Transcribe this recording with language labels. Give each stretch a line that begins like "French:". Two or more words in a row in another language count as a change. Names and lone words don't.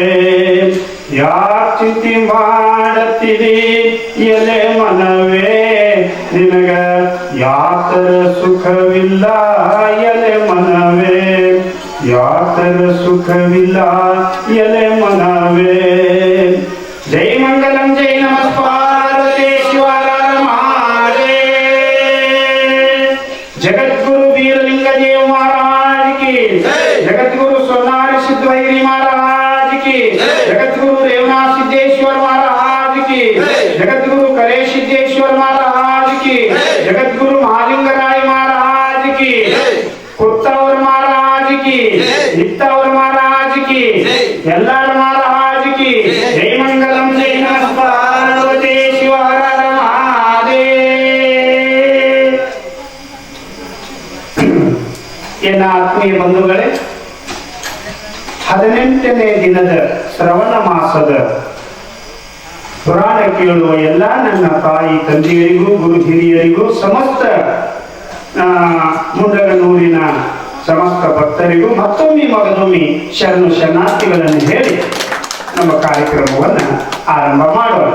Kannada: ಯಾಕೆ ಚಿಂತೆ ಮಾಡುತ್ತೀರಿ ಎಲೆ ಮನವೇ, ನಿನಗ ಯಾತರ ಸುಖವಿಲ್ಲ ಎಲೆ ಮನವೇ, ಯಾತರ ಸುಖವಿಲ್ಲ ಎಲೆ ಮನವೇ. ಜೈ ಮಂಗಲಂ ಜೈ ನಮಃ ಪಾರ್ವತಿ ಶಿವರ ಮಹಾದೇವ.
Hindi: ಜಗದ್ಗುರು ವೀರಲಿಂಗ ದೇವ महाराज की, जगद्गुरु सोनारी सिद्धवैरी महाराज की, जगद्गुरु रेवनाथ सिद्धेश्वर महाराज की, जगद्गुरु करे सिद्धेश्वर महाराज की, जगद्गुरु महालिंगराय महाराज की, कुत्तावर महाराज की, नित्तावर महाराज की, यल्लार महाराज की.
Marathi: जय मंगलम जय नमः पार्वती शिव हर हर महादेव.
Kannada: ಎನ್ನ ಆತ್ಮೀಯ ಬಂಧುಗಳೇ, 18ನೇ ದಿನದ ಶ್ರವಣ ಮಾಸದ ಪುರಾಣ ಕೇಳುವ ಎಲ್ಲ ನನ್ನ ತಾಯಿ ತಂದೆಯರಿಗೂ ಗುರು ಹಿರಿಯರಿಗೂ ಸಮಸ್ತ ಮುಂಡಗನೂರಿನ ಸಮಸ್ತ ಭಕ್ತರಿಗೂ ಮತ್ತೊಮ್ಮೆ ಮಗದೊಮ್ಮೆ ಶರಣು ಶರಣಾರ್ಥಿಗಳನ್ನು ಹೇಳಿ ನಮ್ಮ ಕಾರ್ಯಕ್ರಮವನ್ನು ಆರಂಭ ಮಾಡೋಣ.